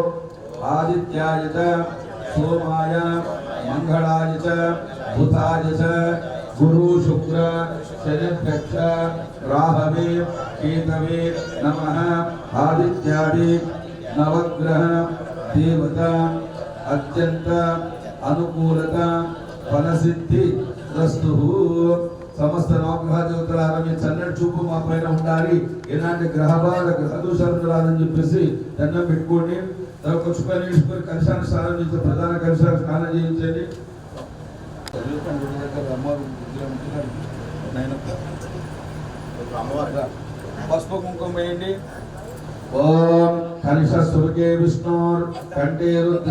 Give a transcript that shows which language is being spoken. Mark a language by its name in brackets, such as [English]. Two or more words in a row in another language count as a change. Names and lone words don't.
[Sanskrit] आदित्याय च सोमाय मंगलाय च बुधाय च गुरु शुक्र शनिभ्यश्च राहवे केतवे नमः आदित्यादि नवग्रह देवता अत्यंत अनुकूलता फलसिद्धि रस्तु समस्त नवग्रह [Telugu] देवतलारा మీ చల్లటి చూపు మా పైన ఉండాలి ఎలాంటి గ్రహ బాధ గ్రహ దోషాలు రాదని చెప్పేసి దండం పెట్టుకోండి తర్వాత చుక్కనేశ్వరి కలశాన్ని స్నానం చేసి ప్రధాన కలశాన్ని స్నానం చేయించండి పసుపు కుంకుమ వేయండి [Sanskrit] ఓం కనిషస్సుకే విష్ణోర్ కంఠే రుద్ర